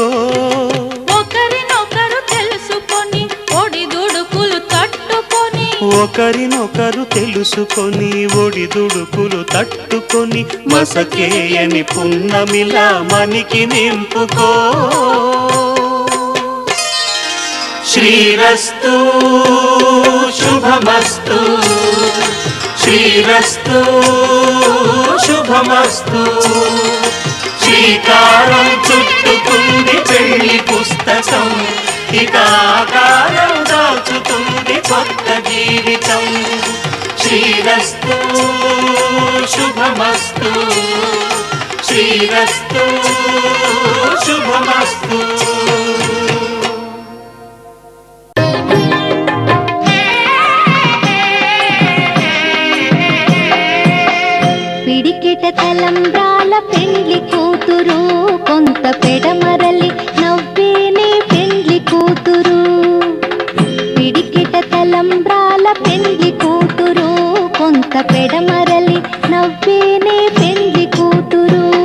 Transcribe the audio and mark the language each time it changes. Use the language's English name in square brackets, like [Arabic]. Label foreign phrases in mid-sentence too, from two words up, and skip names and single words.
[Telugu] ఒకరినొకరు తెలుసుకొని ఒడిదుడుకులు తట్టుకొని ఒకరినొకరు తెలుసుకొని ఒడిదుడుకులు తట్టుకొని మసకేయని పున్నమిలా మనికి నింపుకో [Sanskrit] श्रीरस्तु शुभमस्तु श्रीरस्तु शुभमस्तु [Telugu] శ్రీకారం చుట్టుకుంది పెళ్లి పుస్తకం ఇక ఆకారం దాచుతుంది కొత్త జీవితం [Sanskrit] श्रीरस्तु शुभमस्तु श्रीरस्तु शुभमस्तु [Telugu] తలంబ్రాల పెండ్లి కూతురు కొంత పెడమరలి నవ్వేనే పెండ్లి కూతురు పిడికిట తలంబ్రాల పెండ్లి కూతురు కొంత పెడమరలి నవ్వేనే పెండ్లి కూతురు